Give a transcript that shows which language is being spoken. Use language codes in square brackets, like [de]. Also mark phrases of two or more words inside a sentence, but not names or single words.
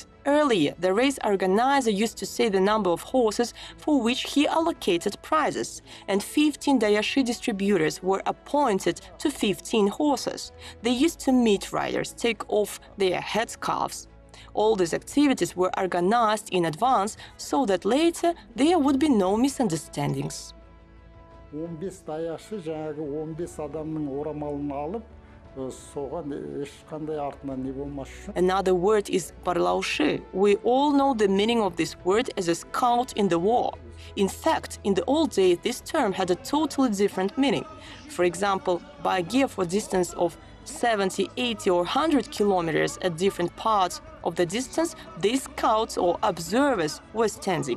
[en] Earlier, the race organizer used to say the number of horses for which he allocated prizes, and 15 Dayashi distributors were appointed to 15 horses. They used to meet riders, take off their headscarves. All these activities were organized in advance so that later there would be no misunderstandings. [kk] 15 даяшы жаңағы 15 адамның орамалын алып, соған ешқандай артынан не болмас үшін. [en] Another word is barlaushi. We all know the meaning of this word as a scout in the war. In fact, in the old days, this term had a totally different meaning. For example, baigye for distance of 70, 80 or 100 kilometers at different parts of the distance, these scouts or observers were standing.